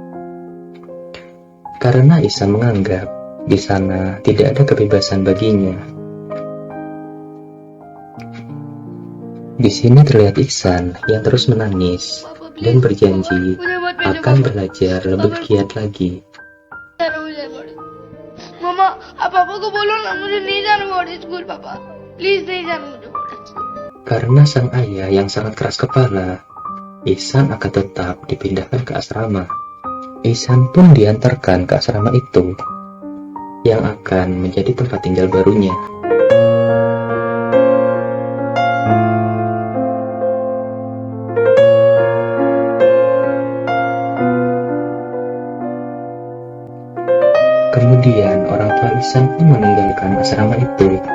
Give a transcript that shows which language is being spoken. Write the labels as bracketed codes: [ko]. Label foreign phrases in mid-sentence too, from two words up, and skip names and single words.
[id] Karena Ihsan menganggap di sana tidak ada kebebasan baginya. Di sini terlihat Ihsan yang terus menangis dan berjanji akan belajar lebih giat lagi. Mama, [hi] पापा को बोलो ना मुझे नहीं जाना [en] boarding school [hi] पापा प्लीज नहीं जाना मुझे [en] boarding school. [id] Karena sang ayah yang sangat keras kepala, Ihsan akan tetap dipindahkan ke asrama. Ihsan pun diantarkan ke asrama itu, yang akan menjadi tempat tinggal barunya. Kemudian orang tua Ihsan pun meninggalkan asrama itu.